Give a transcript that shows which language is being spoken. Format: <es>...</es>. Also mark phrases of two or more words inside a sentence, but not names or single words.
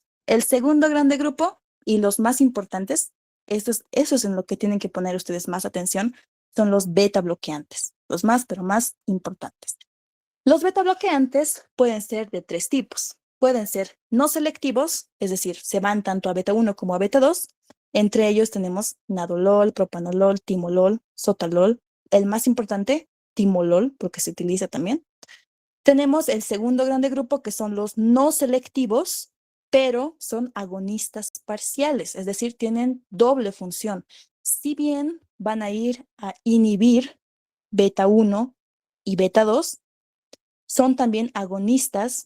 <es>El segundo grande grupo y los más importantes, eso es en lo que tienen que poner ustedes más atención, son los beta bloqueantes, los más, pero más importantes. Los beta bloqueantes pueden ser de tres tipos. Pueden ser no selectivos, es decir, se van tanto a beta 1 como a beta 2. Entre ellos tenemos nadolol, propanolol, timolol, sotalol. El más importante, timolol, porque se utiliza también. Tenemos el segundo grande grupo, que son los no selectivos, pero son agonistas parciales, es decir, tienen doble función. Si bien van a ir a inhibir beta 1 y beta 2, son también agonistas.</es>